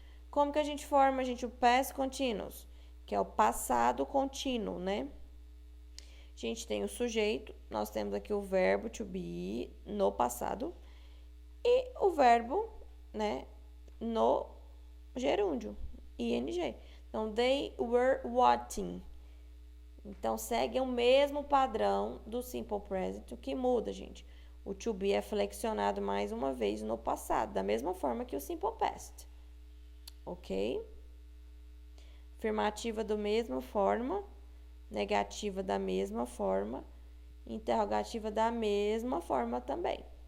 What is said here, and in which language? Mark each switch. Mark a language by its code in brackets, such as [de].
[pt] Como que a gente forma, gente, o past continuous, que é o passado contínuo, né? A gente tem o sujeito, nós temos aqui o verbo to be no passado e o verbo, né, no gerúndio, ing. [en] Então, they were watching. [pt] Então, segue o mesmo padrão do simple present, o que muda, gente. O to be é flexionado mais uma vez no passado, da mesma forma que o simple past. Ok? Afirmativa da mesma forma, negativa da mesma forma, interrogativa da mesma forma também.